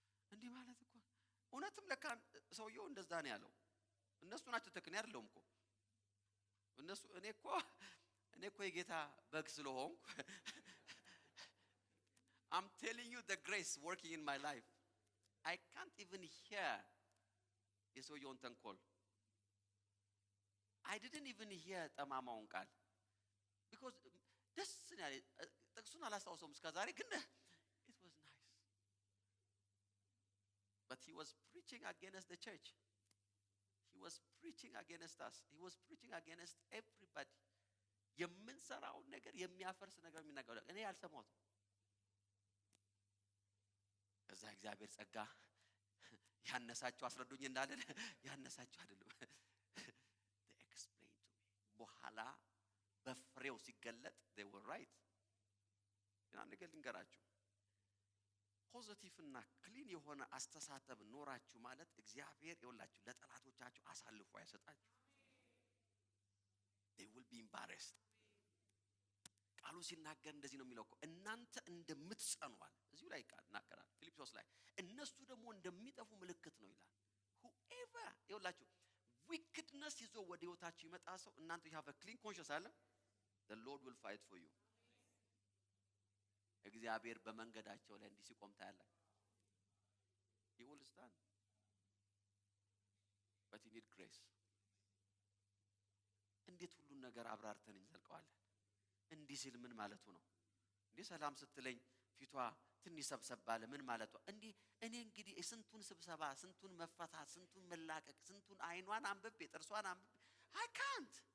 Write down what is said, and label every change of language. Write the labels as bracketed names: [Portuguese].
[Amharic] እንዲህ ማለት እኮ እውነትም ለካ ሰውየው እንደዛ ነው ያለው። እነሱ ናቸው ተክኔ አይደለም እኮ እነሱ እኔ እኮ የጌታ በግ ስለሆንኩ [English] I'm telling you the grace working in my life. I can't even hear [Amharic] የሰውየውን ተንኮል። [English] I didn't even hear [Amharic] ጠማማውን ቃል because ደስ ነው ያለ ጥቅሱን አላስታውሰውም እስከዛሬ ግን [English] it was nice. But he was preaching against the church. He was preaching against us. He was preaching against everybody. [Amharic] የምንሰራው ነገር የሚያፈርስ ነገር የሚናገረው እኔ ያልሰማሁት። ከዛ እግዚአብሔር ጸጋ ያነሳቸው አስረዱኝ እንዳለን ያነሳቸው አይደለም። [English] They explained to me. [Amharic] በኋላ በፍሬው ሲገለጥ [English] they were right. [Amharic] ያን ነገር ልንገራችሁ። ፖዚቲቭ እና ክሊን የሆነ አስተሳሰብ ኖራችሁ ማለት እግዚአብሔር ይወላችሁ ለጠላቶቻችሁ አሳልፎ አይሰጣችሁ። [English] They will be embarrassed. [Amharic] ቃሉ ሲናገር እንደዚህ ነው የሚለው እኮ እናንተ እንደምትጸኑዋል እዚሁ ላይ ይናገራል ፊልጵስዩስ ላይ እነሱ ደግሞ እንደሚጠፉ ምልክት ነው ይላል። whoever ይወላችሁ wickedness ይዞ ወደ ህይወታችሁ ይመጣ ሰው እናንተ [English] you have a clean conscience [Amharic] አለ [English] the Lord will fight for you. [Amharic] እግዚአብሔር በመንገዳቸው ላይ እንዲህ ሲቆም ታያላችሁ። [English] he will stand but you need grace. [Amharic] እንዴት ሁሉን ነገር አብራርተን እንዘልቀዋለን? እንዲህ ሲል ምን ማለቱ ነው? እንዴ ሰላም ስትለኝ ፊቷ ትንሽ ሰብሰብ ባለ ምን ማለቱ? እንዴ እኔ እንግዲህ ስንቱን ስብሰባ ስንቱን መፈታት ስንቱን መላቀቅ ስንቱን አይኗን አንብቤ ጥርሷን አንብቤ [English] I can't.